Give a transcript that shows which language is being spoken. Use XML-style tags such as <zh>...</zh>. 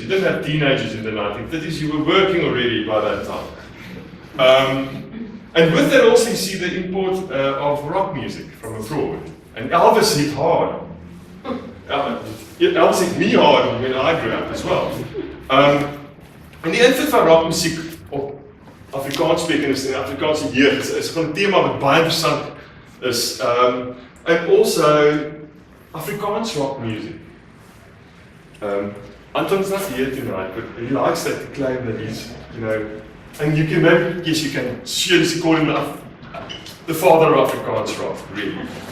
<en>You didn't have teenagers in the 1930s. You were working already by that time. And with that also you see the import of rock music from abroad. And Elvis hit hard. Elvis hit me hard when I grew up as well.</en> <af>En die invloed van rockmusiek op Afrikaanssprekendes en Afrikaanse jeug is gewoon 'n tema wat baie interessant is.</af> <en>And also Afrikaans rock music. Anton's not here tonight, but he likes that to claim that he's, and you can maybe, yes, you can seriously call him the father of Afrikaans rock, really.</en>